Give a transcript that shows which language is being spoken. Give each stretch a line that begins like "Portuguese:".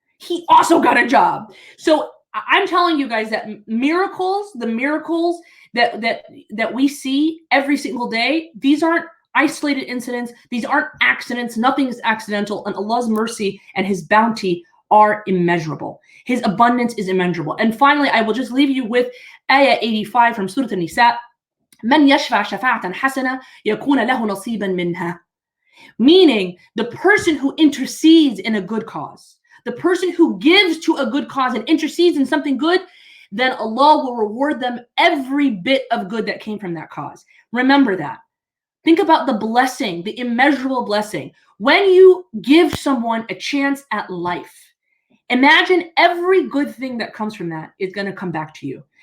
English: He also got a job. So I'm telling you guys that miracles, the miracles that we see every single day, these aren't isolated incidents. These aren't accidents. Nothing is accidental. And Allah's mercy and his bounty are immeasurable. His abundance is immeasurable. And finally, I will just leave you with Ayah 85 from Surah An-Nisa.
Arabic: من يشفع شفاعة حسنة يكون له نصيبا منها.
English: Meaning, the person who intercedes in a good cause, the person who gives to a good cause and intercedes in something good, then Allah will reward them every bit of good that came from that cause. Remember that. Think about the blessing, the immeasurable blessing. When you give someone a chance at life, imagine every good thing that comes from that is going to come back to you.